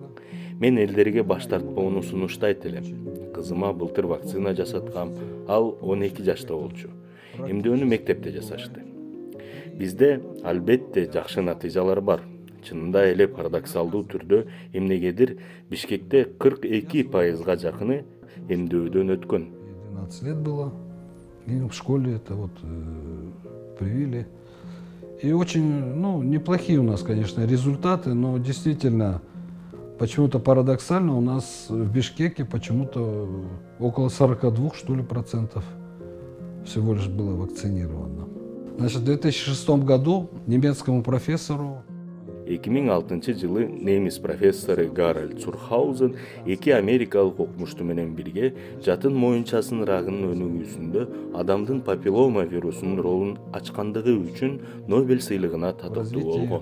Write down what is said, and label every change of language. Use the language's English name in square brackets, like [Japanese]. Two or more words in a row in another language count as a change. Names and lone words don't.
[Kyrgyz] Мен элдерге баш тартпоону сунуштайт элем. Кызыма былтыр вакцина жасаткам, ал 12 жашта болчу. Эмдөөнү мектепте жасашты. Бизде албетте жакшы натыйжалар бар. Чынында эле парадоксалдуу түрдө эмнегедир Бишкекте 42%га жакыны эмдөөдөн өткөн. [Russian] 12 лет было, и в школе это привили. И очень, неплохие у нас, конечно, результаты, но действительно, почему-то парадоксально, у нас в Бишкеке почему-то около 42, что ли, процентов всего лишь было вакцинировано. Значит, в 2006 году немецкому профессору [Kyrgyz] 2006 жылы немис профессору Гарольд Цурхаузен 2 америкалык окумушту менен бирге жатын моюнчасынын рагынын өнүгүүсүндө адамдын папиллома вирусунун ролун ачкандыгы үчүн Нобель сыйлыгына татыктуу болгон.